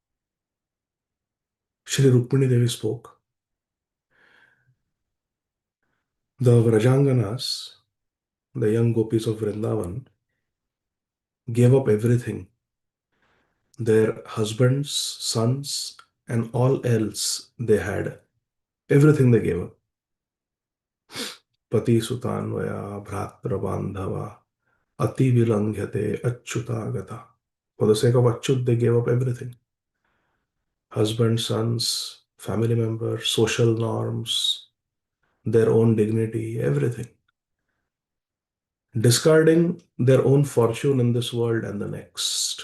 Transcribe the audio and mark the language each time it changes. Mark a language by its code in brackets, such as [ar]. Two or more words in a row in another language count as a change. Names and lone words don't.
[en] Shri Rukmini Devi spoke. The Vrajanganas, the young gopis of Vrindavan, gave up everything, their husbands, sons, and all else they had. Everything they gave up. [sa] पति सुतान्वय भ्रात्र बान्धव अति विलङ्घ्यते अच्युतगत. [en] For the sake of Achyut, they gave up everything. Husband, sons, family members, social norms, their own dignity, everything. Discarding their own fortune in this world and the next.